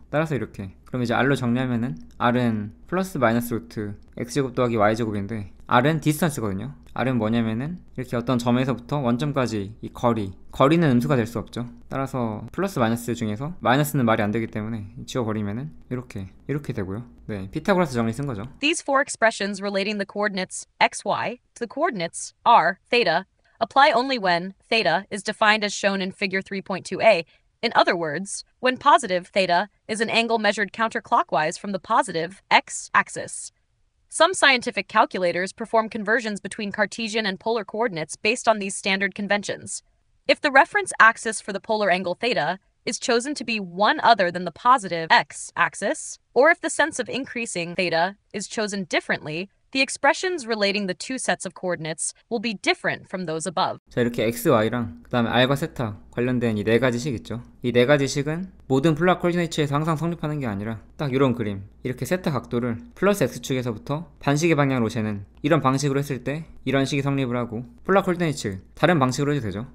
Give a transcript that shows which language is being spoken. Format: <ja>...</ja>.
<ko>따라서 이렇게, 그럼 이제 R로 정리하면은 R은 플러스 마이너스 루트 X제곱 더하기 Y제곱인데 R은 디스턴스거든요. R은 뭐냐면은 이렇게 어떤 점에서부터 원점까지 이 거리는 음수가 될 수 없죠. 따라서 플러스 마이너스 중에서 마이너스는 말이 안 되기 때문에 지워버리면은 이렇게 되고요. 네, 피타고라스 정리 쓴 거죠.</ko> <en>These four expressions relating the coordinates x, y to the coordinates r, theta Apply only when theta is defined as shown in figure 3.2a. In other words, when positive theta is an angle measured counterclockwise from the positive x-axis. Some scientific calculators perform conversions between Cartesian and polar coordinates based on these standard conventions. If the reference axis for the polar angle theta is chosen to be one other than the positive x-axis, or if the sense of increasing theta is chosen differently, the expressions relating the two sets of coordinates will be different from those above.</en> <ko>자, 이렇게 x, y랑 그 다음에 r과 세타 관련된 이 네 가지 식 있죠. 이 네 가지 식은 모든 폴라 코디네이츠에서 항상 성립하는 게 아니라 딱 이런 그림, 이렇게 세타 각도를 플러스 x축에서부터 반시계 방향으로 재는 이런 방식으로 했을 때 이런 식이 성립을 하고, 폴라 코디네이츠 다른 방식으로 해도 되죠.</ko>